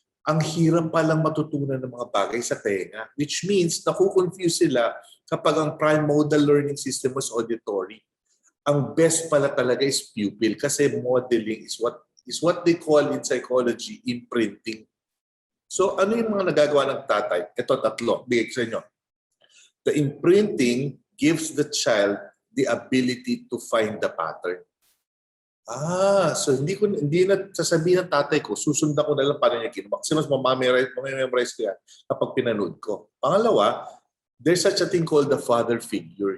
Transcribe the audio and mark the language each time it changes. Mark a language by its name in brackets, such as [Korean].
[Filipino] Ang hirap palang matutunan ng mga bagay sa tenga, [English] which means [Filipino] nakukonfuse sila kapag ang [English] primordial learning system was auditory. [Filipino] Ang best pala talaga [English] is pupil [Filipino] kasi [English] modeling is what they call in psychology imprinting. [Filipino] So ano yung mga nagagawa ng tatay? Ito, tatlo. Bigay ko sa inyo. [English] The imprinting gives the child the ability to find the pattern. [Filipino] So hindi na sasabihin ng tatay ko, susundan ko na lang paano niya ginawa. Kasi mas mamamemorize ko yan kapag pinanood ko. Pangalawa, [English] there's such a thing called the father figure.